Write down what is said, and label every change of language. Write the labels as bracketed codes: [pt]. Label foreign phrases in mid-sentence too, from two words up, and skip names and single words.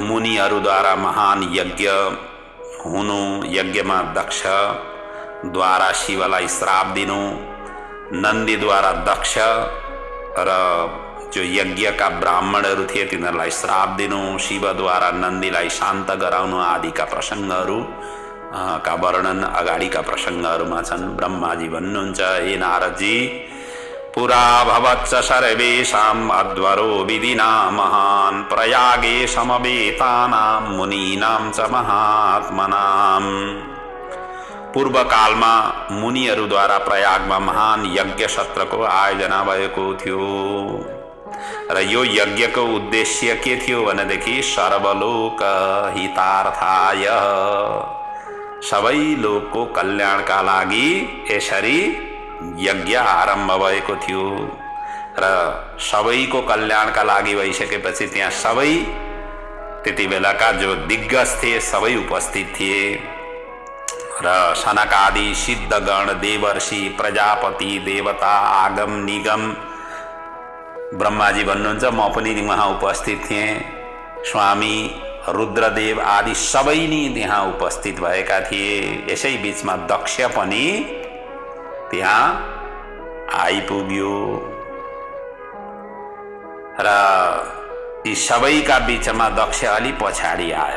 [ne] मुनिहरूद्वारा महान यज्ञ हुनु, यज्ञमा दक्षद्वारा शिवलाई श्राप दिनु, नन्दीद्वारा दक्ष र जो यज्ञका ब्राह्मणहरू थिए तिनीहरूलाई श्राप दिनु, शिवद्वारा नन्दीलाई शान्त गराउनु आदिका प्रसङ्गहरू का वर्णन अगाडिका प्रसङ्गहरूमा छन्। ब्रह्माजी भन्नुहुन्छ, हे नारदजी, [sa] पुरा भवच्च सर्वेषाम् अध्वरो विधिना महान् प्रयागे समवेतानां मुनीनां च महात्मनाम्। [ne] पूर्व कालमा मुनिहरूद्वारा प्रयागमा महान यज्ञ सत्रको आयोजना भएको थियो। र यो यज्ञको उद्देश्य के थियो भनेदेखि [sa] सर्वलोक हितार्थाय, [ne] सबै लोकको कल्याणका लागि यसरी यज्ञ आरम्भ भएको थियो। र सबैको कल्याणका लागि भइसकेपछि त्यहाँ सबै त्यति बेलाका जो दिग्गज थिए सबै उपस्थित थिए र सनकादि सिद्धगण देवर्षि प्रजापति देवता आगम निगम, ब्रह्माजी भन्नुहुन्छ म पनि वहाँ उपस्थित थिएँ, स्वामी रुद्रदेव आदि सबै नै त्यहाँ उपस्थित भएका थिए। यसै बीचमा दक्ष पनि त्यहाँ आइपुग्यो र यी सबैका बीचमा दक्ष अलि पछाडि आयो।